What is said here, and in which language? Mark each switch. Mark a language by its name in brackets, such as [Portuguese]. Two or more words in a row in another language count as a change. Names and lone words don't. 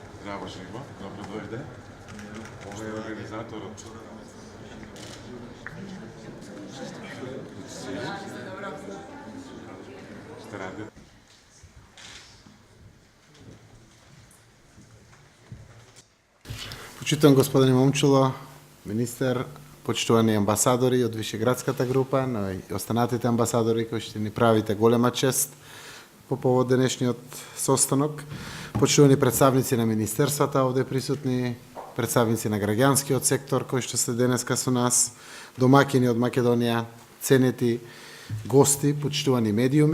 [Serbian] завршimo. Dobro dođe. Ovo je organizator od... Šta radi? [Macedonian] Почитуван господин Момчило, министер, почитувани амбасадори од Вишеградската група, но и останатите амбасадори кои ще ни правите голема чест по повод денешниот состанок, почитувани представници на министерствата овде присутни, представници на граѓанскиот сектор кои што се денеска со нас, домакини од Македонија, ценети гости, почитувани медиуми.